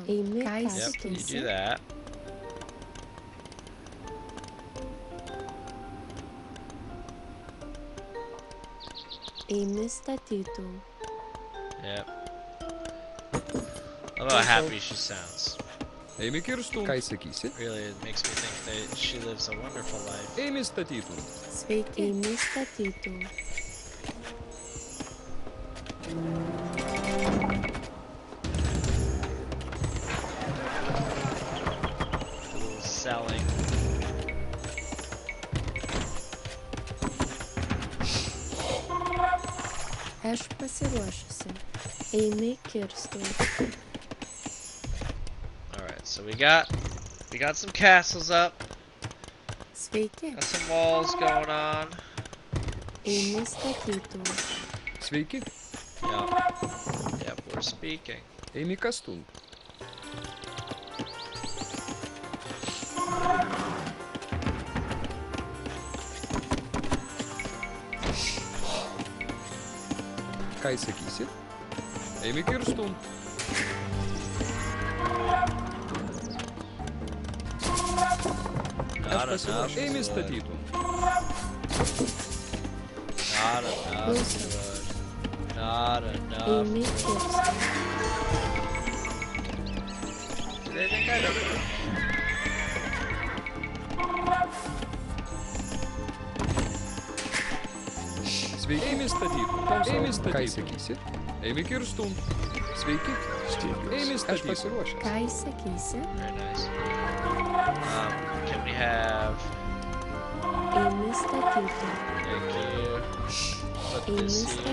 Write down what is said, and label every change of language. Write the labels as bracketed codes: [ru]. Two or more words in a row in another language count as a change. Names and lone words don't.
[en] Yep, you do that. Yep. I love how happy she sounds. [lt] Eimi kirstum. Ką sakysi? [en] Really, it makes me think that she lives a wonderful life. [lt] Eimi statytum. Sveiki. Eimi statytum. [en] A little selling. [lt] Aš pasiruošusi. Eimi kirstum. [en] Alright, so we got some castles up. [lt] Sveiki. [en] Got some walls going on. [lt] Eimi statytum. Sveiki. [en] Yep, we're speaking. [lt] Eimi kastum. Ką sakysi? Eimi kirstum. [en] Not enough. [lt] Eimi statytum. [en] Not enough wood. Not enough [lt] Eimi [en] wood. [lt] kirstum. [en] Do they think I don't know? [lt] Sveiki. Eimi statytum. Eimi statytum. Ką sakysi? Eimi kirstum. Sveiki. Eimi statytum. Aš pasiruošęs. Ką sakysi? [en] Very nice. Can we have... [lt] Eimi statytum. [en] Thank you. Put [lt] Eimi [en] this here.